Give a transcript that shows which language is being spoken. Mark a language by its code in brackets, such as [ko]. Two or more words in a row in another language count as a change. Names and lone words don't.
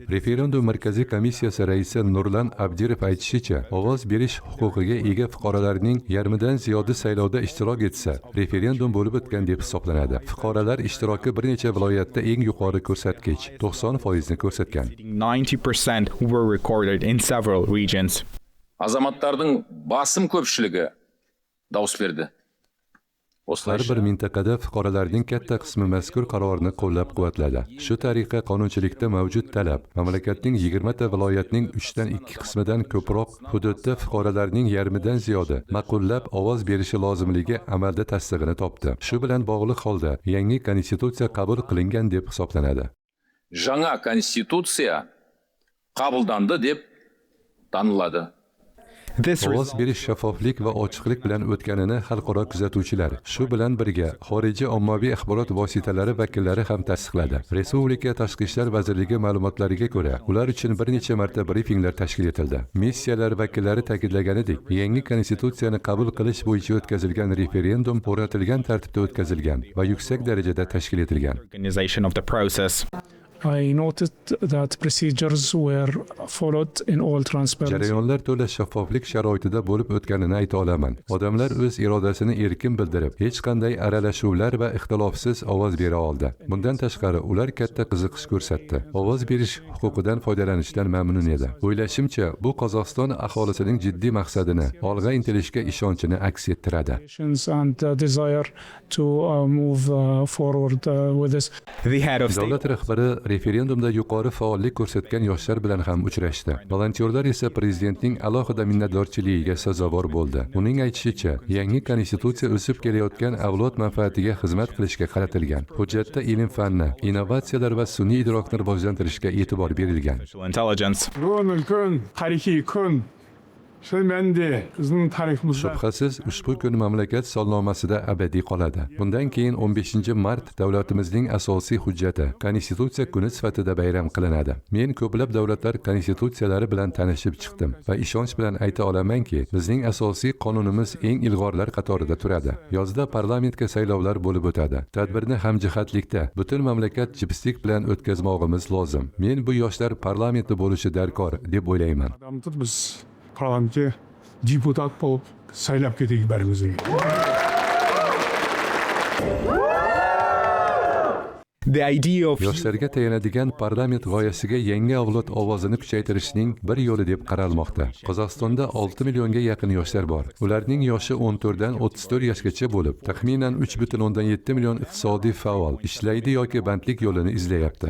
[uz] Referendum markaziy komissiyasi raisi Nurlan Abdirov aytishicha, ovoz berish huquqiga ega fuqarolarning yarmidan ziyodi saylovda ishtirok etsa, referendum bo'lib o'tgan deb hisoblanadi. Fuqarolar ishtiroki bir necha viloyatda eng yuqori ko'rsatkich 90% ni ko'rsatgan. [en] 90% were recorded in several regions. [kk] Azamattардың басым көпшілігі дауыс берді. [uz] Har bir mintaqada fuqarolarning katta qismi mazkur qarorni qo'llab-quvvatladi. Shu tariqa qonunchilikda mavjud talab mamlakatning 20 ta viloyatning 3 dan 2 qismidan ko'proq hududda fuqarolarning yarmidan ziyodi ma'qullab ovoz berishi lozimligi amalda tasdig'ini topdi. Shu bilan bog'liq holda yangi konstitutsiya qabul qilingan deb hisoblanadi. Жаңа конституция қабылданды деп танылады. Ovoz berish shaffoflik va ochiqlik bilan o'tganini xalqaro kuzatuvchilar, shu bilan birga xorijiy ommaviy axborot vositalari vakillari ham tasdiqladi. Respublika Tashqi ishlar vazirligi ma'lumotlariga ko'ra, ular uchun bir necha marta brifinglar tashkil etildi. Missiyalar vakillari ta'kidlaganidek, yangi konstitutsiyani qabul qilish bo'yicha o'tkazilgan referendum o'rnatilgan tartibda o'tkazilgan va yuksak darajada tashkil etilgan. [en] Organization of the process. I noted that procedures were followed in all transparency. [uz] Jarayonlar to'la shaffoflik sharoitida bo'lib o'tganini ayta olaman. Odamlar o'z irodasini erkin bildirib, hech qanday aralashuvlar va ixtilofsiz ovoz bera oldi. Bundan tashqari, ular katta qiziqish ko'rsatdi. Ovoz berish huquqidan foydalanishdan mamnun edi. O'ylashimcha, bu Qozog'iston aholisining jiddiy maqsadini, olg'a intilishga ishonchini aks ettiradi. [en] And desire to move forward with this. The head of state [uz] Davlat rahbari referendumda yuqori faollik ko'rsatgan yoshlar bilan ham uchrashdi. Volontyorlar esa prezidentning alohida minnatdorchiligiga sazovor bo'ldi. Uning aytishicha, yangi konstitutsiya o'sib kelayotgan avlod manfaatiga xizmat qilishga qaratilgan. Hujjatda ilm-fanni, innovatsiyalar va sun'iy idrokni rivojlantirishga e'tibor berilgan. [en] intelligence. [kk] Бүгінгі күн, тарихи күн. Шын мәнінде біздің тарихымызда [uz] Shubhasiz, ushbu kun mamlakat solnomasida abadiy qoladi. Bundan keyin 15 mart davlatimizning asosiy hujjati, konstitutsiya kuni sifatida bayram qilinadi. Men ko'plab davlatlar konstitutsiyalari bilan tanishib chiqdim va ishonch bilan ayta olamanki, bizning asosiy qonunimiz eng ilg'orlar qatorida turadi. Yozda parlamentga saylovlar bo'lib o'tadi. Tadbirni hamjihatlikda butun mamlakat jipslik bilan o'tkazmog'imiz lozim. Men bu yoshlar parlamentda bo'lishi darkor deb o'ylayman. [kk] адамды біз парламентке депутат болып сайлап кетейік бәрімізге. [en] The idea of [uz] Yoshlarga tayanadigan parlament g'oyasiga yangi avlod ovozini kuchaytirishning bir yo'li deb qaralmoqda. Qozog'istonda 6 millionga yaqin yoshlar bor. Ularning yoshi 14 dan 34 yoshgacha bo'lib, taxminan 3,7 million iqtisodiy faol ishlaydi yoki bandlik yo'lini izlayapti.